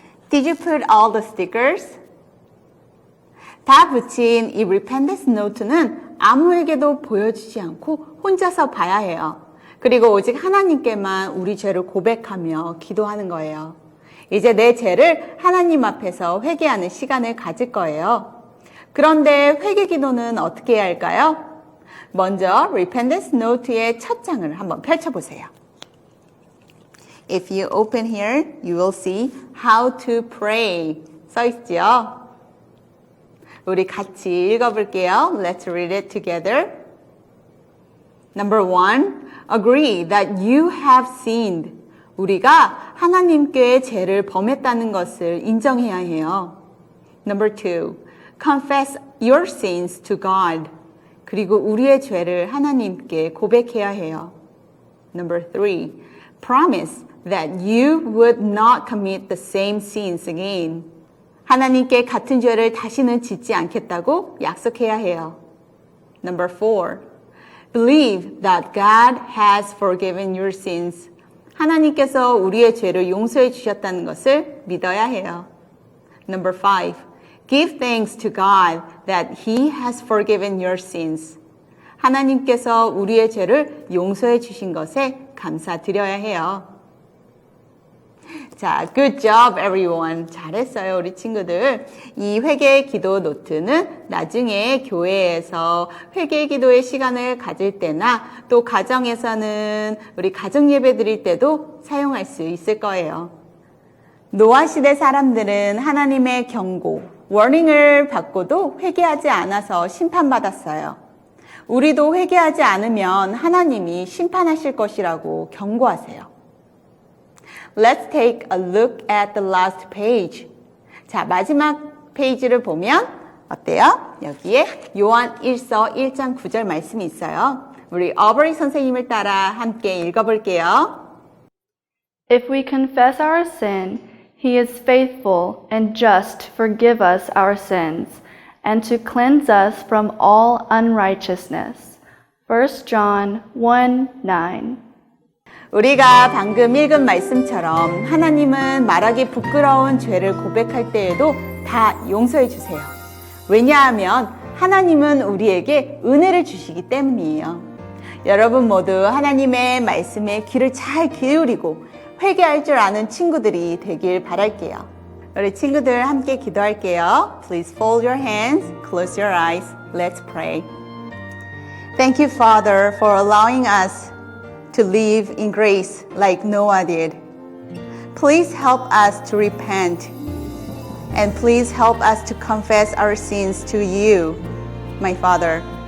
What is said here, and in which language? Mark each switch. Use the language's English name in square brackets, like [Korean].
[English] Did you put all the stickers? [Korean] 다 붙인 이 repentance note는 아무에게도 보여주지 않고 혼자서 봐야 해요. 그리고 오직 하나님께만 우리 죄를 고백하며 기도하는 거예요. 이제 내 죄를 하나님 앞에서 회개하는 시간을 가질 거예요. 그런데 회개 기도는 어떻게 해야 할까요? 먼저 repentance note의 첫 장을 한번 펼쳐보세요. [English] If you open here, you will see how to pray [Korean] 써 있죠? 우리 같이 읽어볼게요. [English] Let's read it together. Number 1, agree that you have sinned. [Korean] 우리가 하나님께 죄를 범했다는 것을 인정해야 해요. [English] Number 2, confess your sins to God. [Korean] 그리고 우리의 죄를 하나님께 고백해야 해요. [English] Number 3, promise that you would not commit the same sins again. [Korean] 하나님께 같은 죄를 다시는 짓지 않겠다고 약속해야 해요. [English] Number 4, believe that God has forgiven your sins. [Korean] 하나님께서 우리의 죄를 용서해 주셨다는 것을 믿어야 해요. [English] Number 5, give thanks to God that He has forgiven your sins. [Korean] 하나님께서 우리의 죄를 용서해 주신 것에 감사드려야 해요. 자, [English] good job everyone. [Korean] 잘했어요, 우리 친구들. 이 회개 기도 노트는 나중에 교회에서 회개 기도의 시간을 가질 때나 또 가정에서는 우리 가정 예배 드릴 때도 사용할 수 있을 거예요. 노아 시대 사람들은 하나님의 경고, 워닝을 받고도 회개하지 않아서 심판받았어요. 우리도 회개하지 않으면 하나님이 심판하실 것이라고 경고하세요. [English] Let's take a look at the last page. [Korean] 자, 마지막 페이지를 보면 어때요? 여기에 요한 1서 1장 9절 말씀이 있어요. 우리 어버리 선생님을 따라 함께 읽어볼게요. [English] If we confess our sin, He is faithful and just to forgive us our sins and to cleanse us from all unrighteousness. 1 John 1:9. [Korean] 우리가 방금 읽은 말씀처럼 하나님은 말하기 부끄러운 죄를 고백할 때에도 다 용서해 주세요. 왜냐하면 하나님은 우리에게 은혜를 주시기 때문이에요. 여러분 모두 하나님의 말씀에 귀를 잘 기울이고 회개할 줄 아는 친구들이 되길 바랄게요. 우리 친구들 함께 기도할게요. [English] Please fold your hands, close your eyes. Let's pray. Thank you, Father, for allowing us to live in grace like Noah did. Please help us to repent, and please help us to confess our sins to you, my Father.